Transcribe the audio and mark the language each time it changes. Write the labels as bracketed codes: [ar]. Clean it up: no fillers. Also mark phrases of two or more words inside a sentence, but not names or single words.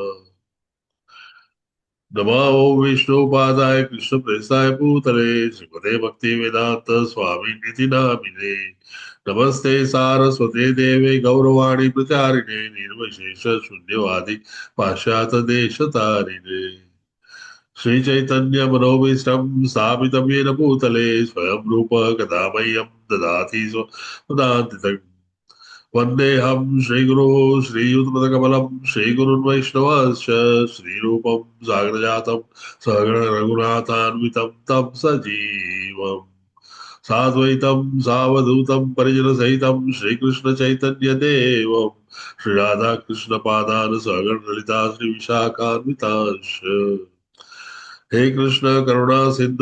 [sa] નમો વિષ્ણુપાદાય કૃષ્ણ પ્રેસાય ભૂતલે શ્રીમદે ભક્તિ વેદાંત સ્વામી નિધિ નામિને નમસ્તે સારસ્વતે દેવે ગૌરવાણી પ્રચારિણે નિર્વિશેષ શૂન્યવાદી પાશ્ચાત દેશ તારિણે શ્રી ચૈતન્ય મનોભીષ્ટમ સ્થાપિતમ યેન ભૂતલે સ્વયં રૂપ કદા મह्यं દદાતિ સ્વદાન્તિતં वन्देऽहं श्रीगुरो श्रीयुतपदकमलं श्रीगुरुन् वैष्णवश्च श्रीरूपं साग्रजातं सगण रघुनाथान्वितं तं सजीवम् साद्वैतं सावधूतं परिजनसहितं श्रीकृष्णचैतन्यदेवं श्रीराधाकृष्णपादान् सगण ललिता श्रीविशाखान्वितांश्च हे कृष्ण करुणा सिन्धो